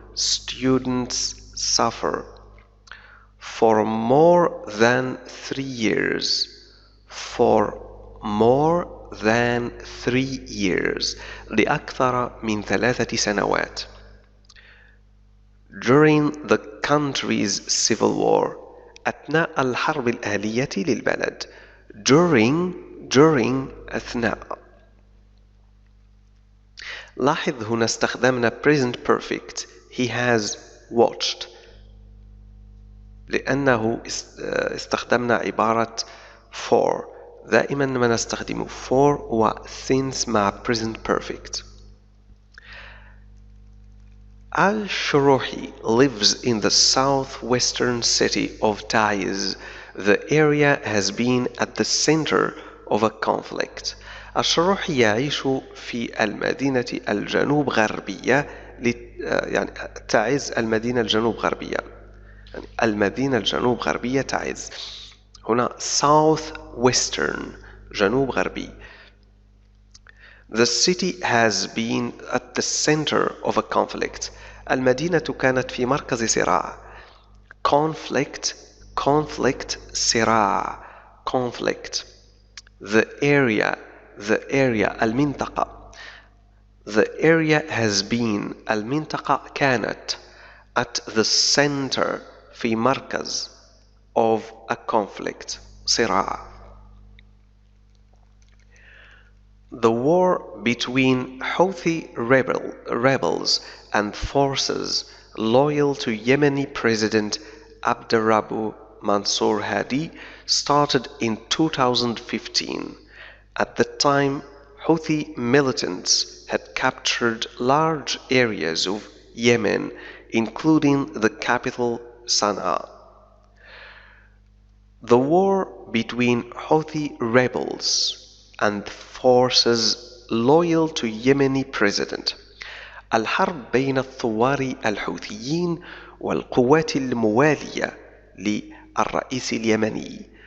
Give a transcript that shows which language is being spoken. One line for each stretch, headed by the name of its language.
English: Students suffer for more than 3 years. For more than 3 years.
Arabic: لأكثر من 3 سنوات.
English: During the country's civil war.
Arabic: أثناء الحرب الأهلية للبلد.
English: During
Arabic: أثناء. لاحظ هنا استخدمنا present perfect.
English: He has watched
Arabic: لأنه استخدمنا عبارة
English: for.
Arabic: دائما ما نستخدم for و since مع present perfect.
English: Al-Shuruhi lives in the southwestern city of Taiz. The area has been at the center of a conflict.
Arabic: الشروحي يعيش في المدينة الجنوب غربية. يعني تعز المدينة الجنوب غربية. يعني المدينة الجنوب غربية تعز. هنا southwestern جنوب غربي.
English: The city has been at the center of a conflict.
Arabic: المدينة كانت في مركز صراع.
English: Conflict
Arabic: صراع.
English: Conflict. The area
Arabic: المنطقة.
English: The area has been
Arabic: المنطقة كانت
English: at the center
Arabic: في مركز
English: of a conflict
Arabic: صراع.
English: The war between Houthi rebels and forces loyal to Yemeni President Abdurrabbu Mansour Hadi started in 2015. At the time, Houthi militants had captured large areas of Yemen, including the capital Sana'a. The war between Houthi rebels and forces loyal to Yemeni president.
Arabic: الحرب بين الثوار الحوثيين والقوات الموالية للرئيس اليمني.